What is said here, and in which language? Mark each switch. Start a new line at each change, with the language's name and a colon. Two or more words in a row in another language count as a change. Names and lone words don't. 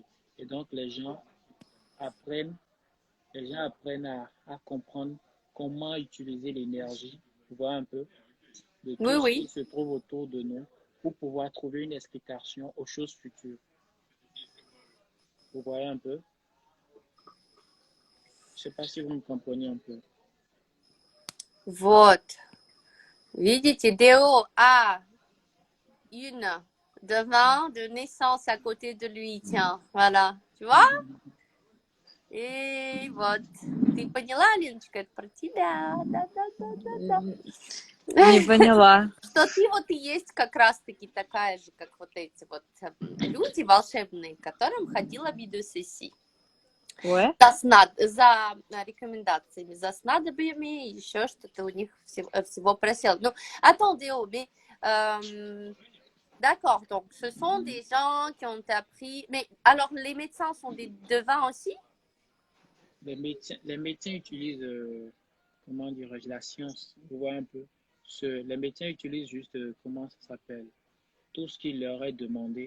French: Et donc, apprennent, les gens apprennent à comprendre comment utiliser l'énergie, vous voyez un peu, de oui, tout ce qui oui. se trouve autour de nous pour pouvoir trouver une explication aux choses futures. Vous voyez un peu? Je ne sais pas si vous me comprenez un peu.
Russian: Вот. Видите,
French: Déo a une devin de naissance à côté de lui, tiens, voilà. Tu vois?
Russian: И вот. Ты поняла, Леночка, это про тебя. Да-да-да-да-да. Не поняла. Что ты вот и есть как раз-таки такая же, как вот эти вот люди волшебные, к которым ходила Бидусиси.
French: Ouais.
Russian: За рекомендациями, за снадобьями, еще что-то у них всего просил. Ну,
French: attendez, mais d'accord, donc ce sont des gens qui ont appris. Mais alors, les médecins sont des devins aussi? Les médecins utilisent, comment dirais-je, la science. Vous voyez un peu. Les médecins utilisent juste, comment ça s'appelle, tout ce qui leur est demandé.